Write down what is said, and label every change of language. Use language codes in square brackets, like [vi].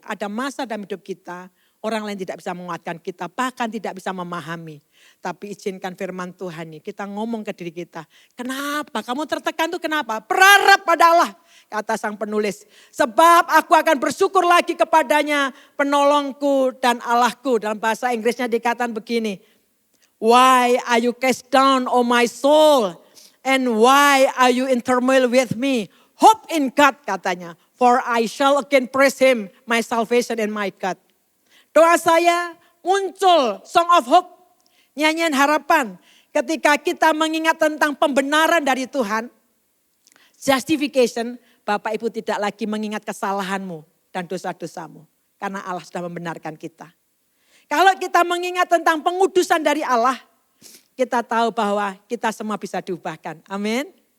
[id] Ada masa dalam hidup kita, orang lain tidak bisa menguatkan kita, bahkan tidak bisa memahami. Tapi izinkan firman Tuhan ini, kita ngomong ke diri kita. Kenapa? Kamu tertekan itu kenapa? Berharap pada Allah, kata sang penulis. Sebab aku akan bersyukur lagi kepadanya, penolongku dan Allahku. Dalam bahasa Inggrisnya dikatakan begini. [en] Why are you cast down, O my soul? And why are you in turmoil with me? Hope in God, [id] katanya. [en] For I shall again praise him, my salvation and my God. [id] Doa saya muncul Song of Hope, nyanyian harapan. Ketika kita mengingat tentang pembenaran dari Tuhan, justification, Bapak Ibu tidak lagi mengingat kesalahanmu dan dosa-dosamu. Karena Allah sudah membenarkan kita. Kalau kita mengingat tentang pengudusan dari Allah, kita tahu bahwa kita semua bisa diubahkan. Amin.